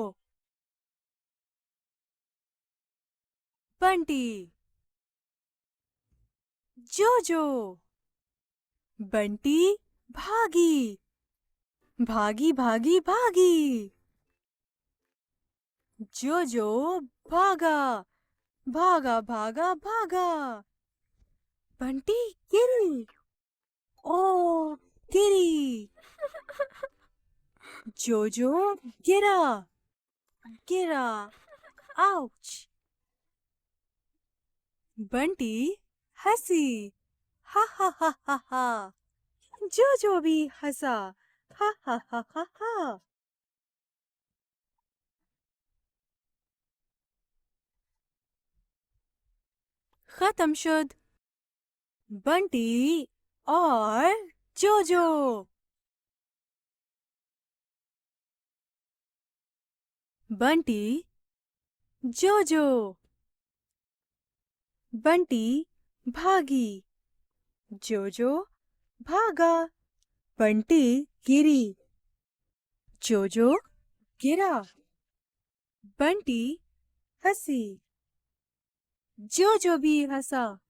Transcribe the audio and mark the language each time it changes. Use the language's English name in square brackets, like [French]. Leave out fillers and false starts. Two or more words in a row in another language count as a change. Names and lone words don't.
[Urdu] بنٹی، جوجو، بنٹی بھاگی بھاگی بھاگی بھاگی، جوجو بھاگا بھاگا بھاگا بھاگا، بنٹی گری، او گری، جوجو گرا گرا، آؤچ، بنٹی ہنسی، ہا ہا ہا ہا ہا، جوجو بھی ہنسا، ہا ہا ہا ہا ہا۔ ختم شد بنٹی اور جوجو۔ بنٹی، جوجو، بنٹی بھاگی، جوجو بھاگا، بنٹی گری، جوجو گرا، بنٹی ہنسی، جوجو بھی ہنسا۔